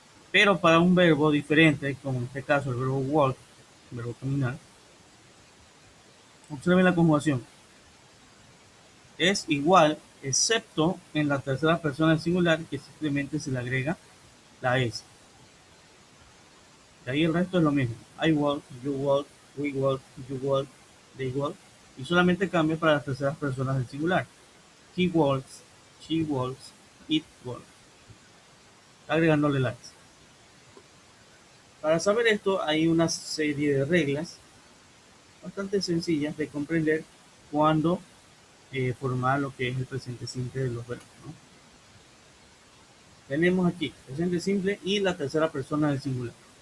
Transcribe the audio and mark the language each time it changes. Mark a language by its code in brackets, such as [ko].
[es] Pero para un verbo diferente, como en este caso el verbo walk, el verbo caminar, observen la conjugación. Es igual, excepto en la tercera persona del singular, que simplemente se le agrega la S. De ahí el resto es lo mismo. [en] I walk, you walk, we walk, you walk, they walk. [es] Y solamente cambia para las terceras personas del singular. [en] He walks, she walks, it walks. [es] Agregándole la S. Para saber esto hay una serie de reglas bastante sencillas de comprender cuando formar lo que es el presente simple de los verbos, ¿no? Tenemos aquí presente simple y la tercera persona del singular.